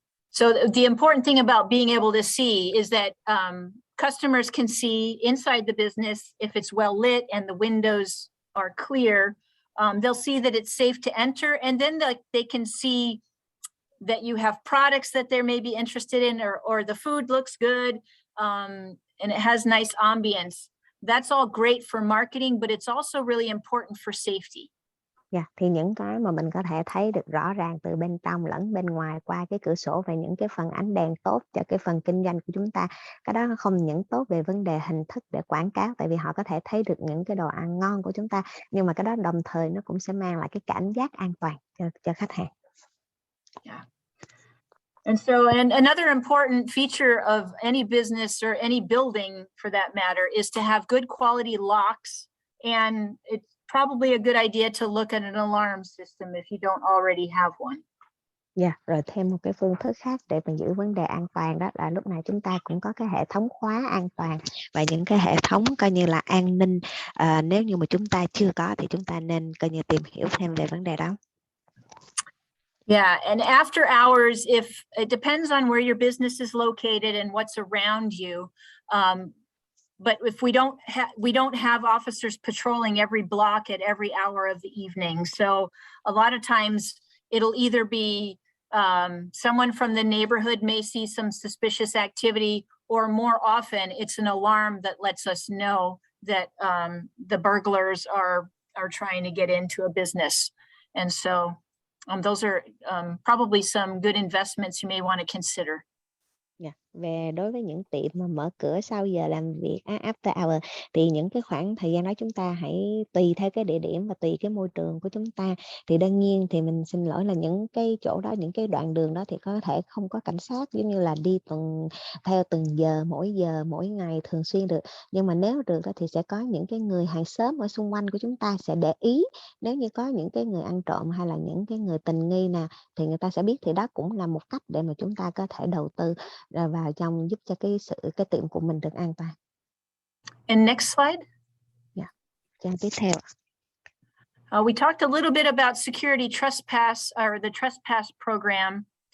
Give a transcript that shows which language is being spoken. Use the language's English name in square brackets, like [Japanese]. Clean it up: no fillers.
[English] So the important thing about being able to see is that customers can see inside the business if it's well lit and the windows are clear. They'll see that it's safe to enter, and then they can see that you have products that they're maybe interested in, or the food looks good, and it has nice ambience. That's all great for marketing, but it's also really important for safety. [Vietnamese] Dạ, thì những cái mà mình có thể thấy được rõ ràng từ bên trong lẫn bên ngoài qua cái cửa sổ về những cái phần ánh đèn tốt cho cái phần kinh doanh của chúng ta, cái đó nó không những tốt về vấn đề hình thức để quảng cáo, tại vì họ có thể thấy được những cái đồ ăn ngon của chúng ta, nhưng mà cái đó đồng thời nó cũng sẽ mang lại cái cảm giác an toàn cho khách hàng. [English] Yeah. And so, and another important feature of any business or any building for that matter is to have good quality locks, and it's probably a good idea to look at an alarm system if you don't already have one. [Vietnamese] Dạ, rồi thêm một cái phương thức khác để mà giữ vấn đề an toàn đó là lúc này chúng ta cũng có cái hệ thống khóa an toàn và những cái hệ thống coi như là an ninh. Nếu như mà chúng ta chưa có thì chúng ta nên coi như tìm hiểu thêm về vấn đề đó. [English] Yeah, and after hours, if it depends on where your business is located and what's around you. But if we don't have officers patrolling every block at every hour of the evening. So a lot of times it'll either be someone from the neighborhood may see some suspicious activity, or more often it's an alarm that lets us know that the burglars are trying to get into a business. And so those are probably some good investments you may want to consider. Yeah. [Vietnamese] Về đối với những tiệm mà mở cửa sau giờ làm việc after hour thì những cái khoảng thời gian đó chúng ta hãy tùy theo cái địa điểm và tùy cái môi trường của chúng ta, thì đương nhiên thì mình xin lỗi là những cái chỗ đó, những cái đoạn đường đó thì có thể không có cảnh sát giống như là đi theo từng giờ mỗi ngày thường xuyên được, nhưng mà nếu được đó thì sẽ có những cái người hàng xóm ở xung quanh của chúng ta sẽ để ý, nếu như có những cái người ăn trộm hay là những cái người tình nghi nào thì người ta sẽ biết, thì đó cũng là một cách để mà chúng ta có thể đầu tư vào trong giúp cho cái tiệm của mình được an toàn. [English] And next slide. [Vietnamese] Yeah. Trang tiếp theo. [English] We talked a little bit about security trespass, or the trespass program.